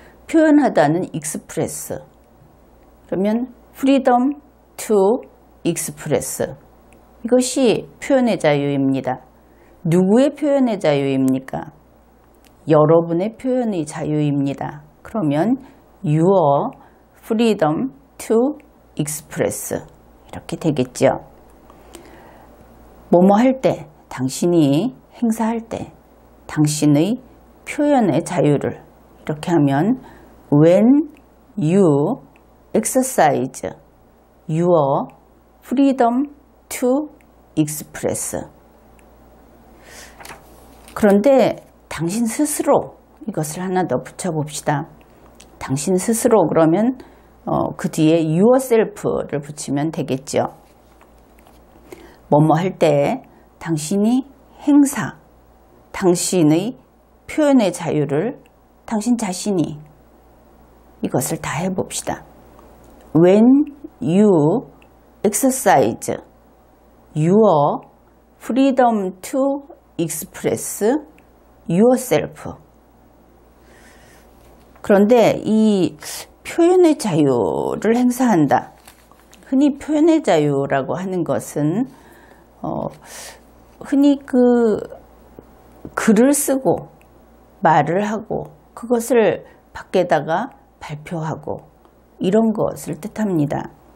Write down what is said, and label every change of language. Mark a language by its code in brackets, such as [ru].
[ko] 표현하다는 express, 그러면 [en] freedom to express, [ko] 이것이 표현의 자유입니다. 누구의 표현의 자유입니까? 여러분의 표현의 자유입니다. 그러면 [en] your freedom to express [ko] 이렇게 되겠죠. 뭐뭐 할 때, 당신이 행사할 때, 당신의 표현의 자유를, 이렇게 하면 [en] when you exercise your freedom to express. [ko] 그런데 당신 스스로, 이것을 하나 더 붙여봅시다. 당신 스스로, 그러면 그 뒤에 yourself를 붙이면 되겠죠. 뭐뭐 할 때 당신이 행사, 당신의 표현의 자유를 당신 자신이 이것을 다 해봅시다. [en] When you exercise your freedom to express yourself. [ko] 그런데 이 표현의 자유를 행사한다. 흔히 표현의 자유라고 하는 것은 흔히 글을 쓰고 말을 하고 그것을 밖에다가 발표하고 이런 것을 뜻합니다.